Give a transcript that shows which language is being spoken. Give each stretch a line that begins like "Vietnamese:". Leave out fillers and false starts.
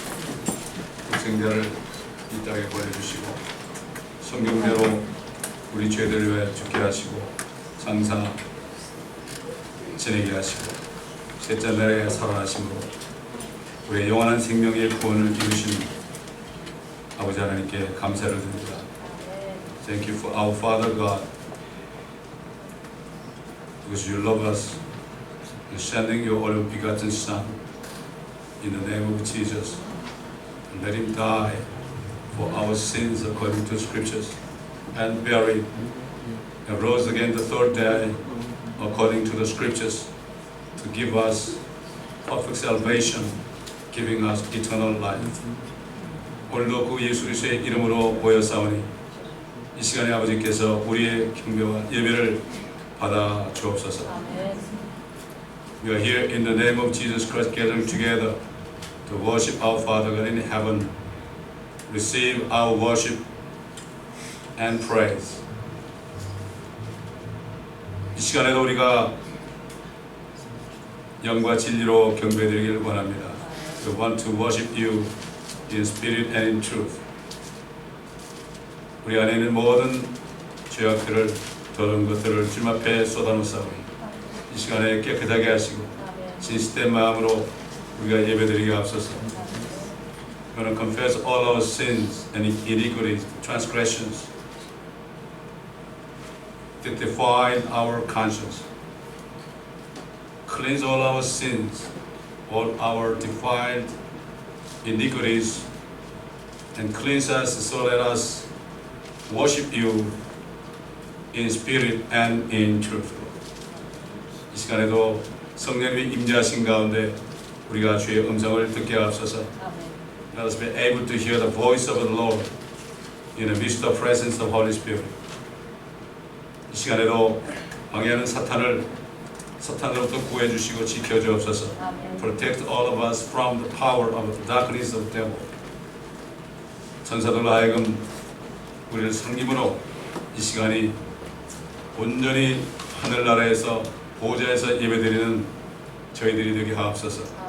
Korean: 이 땅에 보내주시고 성경대로 우리 죄들을 위해 죽게 하시고 장사 지내게 하시고 셋째 날에 살아나심으로 우리의 영원한 생명의 구원을 이루신 아버지 하나님께 감사를 드립니다.
English: Thank you for our Father God, because you love us and sending your only begotten Son in the name of Jesus, and let him die for our sins according to scriptures, and buried and rose again the third day according to the scriptures, to give us perfect salvation, giving us eternal life.
Korean: 오늘도 그 예수 그리스도의 이름으로 모여싸우니 이 시간에 아버지께서 우리의 경배와 예배를 받아 주옵소서.
English: We are here in the name of Jesus Christ, gathered together to worship our Father God in heaven. Receive our worship and praise.
Korean: 이 시간에도 우리가 영과 진리로 경배드리기를 원합니다.
English: We want to worship you in spirit and in truth.
Korean: 우리 안에 있는 모든 죄악들을, 더러운 것들을 주님 앞에 쏟아놓사오니 이 시간에 깨끗하게 하시고 진실된 마음으로 우리가 예배드리게 앞서서
English: We're going to confess all our sins and iniquities, transgressions that defile our conscience. Cleanse all our sins, all our defiled iniquities, and cleanse us so let us worship you in spirit and in truth.
Korean: 이 시간에도 성령님이 임재하신 가운데 우리가 주의 음성을 듣게 하옵소서.
English: Let us be able to hear the voice of the Lord in the midst of the presence of the Holy Spirit.
Korean: 이 시간에도 방해하는 사탄으로부터 구해 주시고 지켜 주옵소서.
English: Protect all of us from the power of the darkness of the devil.
Korean: 천사들로 하여금 우리를 섬김으로 이 시간이 온전히 하늘나라에서 보좌에서 예배드리는 저희들이 되게 하옵소서.